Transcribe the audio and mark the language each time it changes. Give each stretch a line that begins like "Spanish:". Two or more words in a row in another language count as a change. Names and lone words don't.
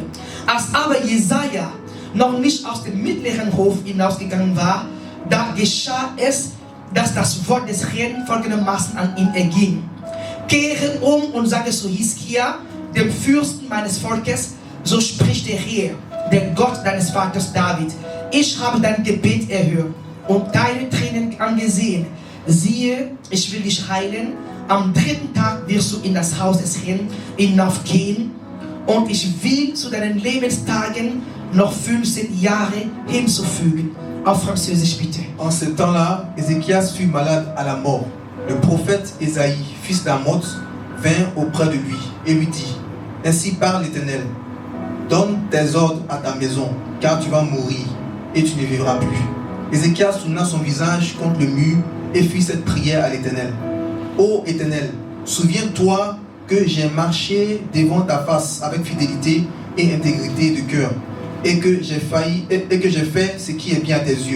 German: Als aber Jesaja noch nicht aus dem mittleren Hof hinausgegangen war, da geschah es, dass das Wort des Herrn folgendermaßen an ihn erging: Kehre um und sage zu Hiskia, dem Fürsten meines Volkes, so spricht der Herr, der Gott deines Vaters David: Ich habe dein Gebet erhört und deine Tränen angesehen. Siehe, ich will dich heilen. Am 3. Tag wirst du in das Haus des Herrn hinaufgehen, und ich will zu deinen Lebenstagen noch 15 Jahre hinzufügen. Auf Französisch bitte.
French: En ce temps-là, Ézéchias fut malade à la mort. Le prophète Ésaïe, fils d'Amoz, vint auprès de lui et lui dit: Ainsi parle l'Éternel, donne tes ordres à ta maison, car tu vas mourir et tu ne vivras plus. Ézéchias tourna son visage contre le mur et fit cette prière à l'Éternel: Ô Éternel, souviens-toi que j'ai marché devant ta face avec fidélité et intégrité de cœur, et que j'ai fait ce qui est bien à tes yeux.